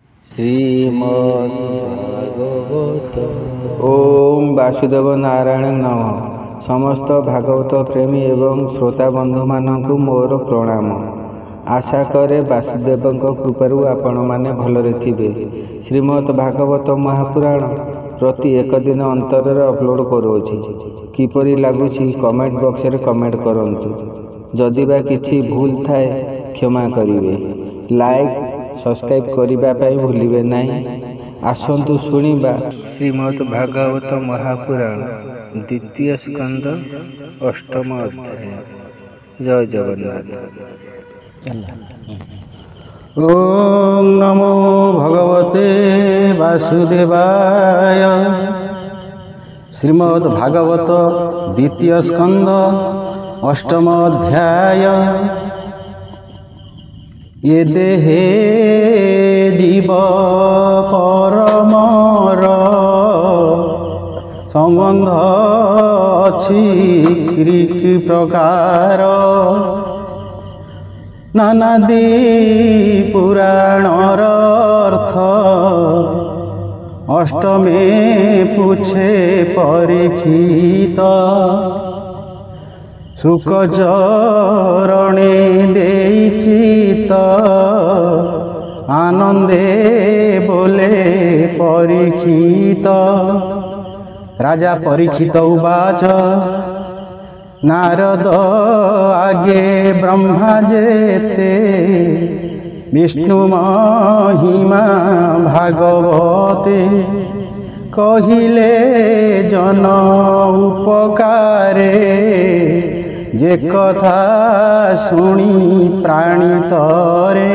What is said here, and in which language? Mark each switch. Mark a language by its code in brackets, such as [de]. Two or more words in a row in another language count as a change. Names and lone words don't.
[sa] श्रीमद्भागवत। ओम वासुदेव नारायण नम। [or] ସମସ୍ତ ଭାଗବତ ପ୍ରେମୀ ଏବଂ ଶ୍ରୋତା ବନ୍ଧୁ ମାନଙ୍କୁ ମୋର ପ୍ରଣାମ। ଆଶା କରେ ବାସୁଦେବଙ୍କ କୃପାରୁ ଆପଣ ମାନେ ଭଲରେ ଥିବେ। ଶ୍ରୀମଦ୍ ଭାଗବତ ମହାପୁରାଣ ପ୍ରତି ଏକ ଦିନ ଅନ୍ତର ଅପଲୋଡ୍ କରୁଛି। କିପରି ଲାଗୁଛି [en] comment box [or] ରେ କମେଣ୍ଟ କରନ୍ତୁ। ଯଦି ବା କିଛି ଭୁଲ ଥାଏ କ୍ଷମା କରିବେ। [en] like subscribe [or] କରିବା ପାଇଁ ଭୁଲିବେ ନାହିଁ। ଆସନ୍ତୁ ଶୁଣିବା ଶ୍ରୀମଦ୍ ଭାଗବତ ମହାପୁରାଣ ଦ୍ୱିତୀୟ ସ୍କନ୍ଧ ଅଷ୍ଟମ ଅଧ୍ୟାୟ। ଜୟ ଜଗନ୍ନାଥ। [sa] ओम नमो भगवते वासुदेवाय। [or] ଶ୍ରୀମଦ୍ ଭାଗବତ ଦ୍ୱିତୀୟ ସ୍କନ୍ଧ ଅଷ୍ଟମ ଅଧ୍ୟାୟ। ଏ ଦେହେ ଜୀବ ପରମର ସମ୍ବନ୍ଧ ଅଛି କି ପ୍ରକାର। ନାନାଦି ପୁରାଣର ଅର୍ଥ ଅଷ୍ଟମେ ପୁଛେ ପରୀକ୍ଷିତ। ସୁଖଚରଣେ ଦେଚିତ ଆନନ୍ଦେ ବୋଲେ ପରୀକ୍ଷିତ। ରାଜା ପରୀକ୍ଷିତ ଉବାଚ ନାରଦ ଆଗେ ବ୍ରହ୍ମା ଯେତେ ବିଷ୍ଣୁ ମହିମା ଭାଗବତେ। କହିଲେ ଜନ ଉପକାରେ ଯେ କଥା ଶୁଣି ପ୍ରାଣୀତରେ।